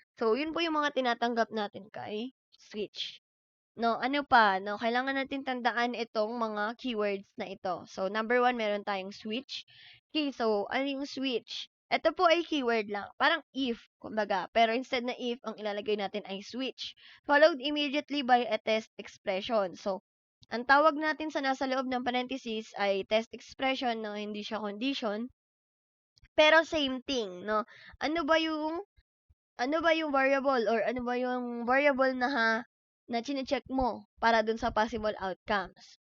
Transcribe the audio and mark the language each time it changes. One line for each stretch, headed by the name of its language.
Filipino: So yun po yung mga tinatanggap natin kay switch. No, ano pa, no, kailangan natin tandaan itong mga keywords na ito. So number one, meron tayong switch. Okay, so ano yung switch? Ito po ay keyword lang, parang if, kumbaga. Pero instead na if, ang ilalagay natin ay switch.
English: Followed immediately by a test expression.
Filipino: So, ang tawag natin sa nasa loob ng parenthesis ay test expression, no, hindi siya condition. Pero same thing, no? Ano ba yung variable or ano ba yung variable na chine-check mo para dun sa possible outcomes.